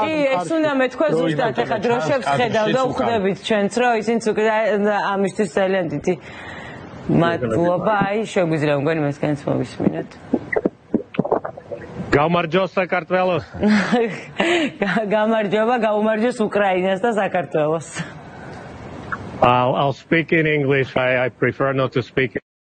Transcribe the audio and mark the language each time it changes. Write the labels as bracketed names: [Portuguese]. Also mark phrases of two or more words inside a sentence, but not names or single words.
[Georgian] კი ეს უნდა მეთქვა ზუსტად ეხა დროშებს ხედავ და უხდებით ჩვენც რომ ისინიც უკვე ამისთვის ძალიან დიდი მადლობა აი შეგვიძლია მგონი მასგანაც მოვისმინოთ გამარჯოს საქართველოს გამარჯობა გაუმარჯოს უკრაინას და საქართველოს [English] I'll speak in English. I prefer not to speak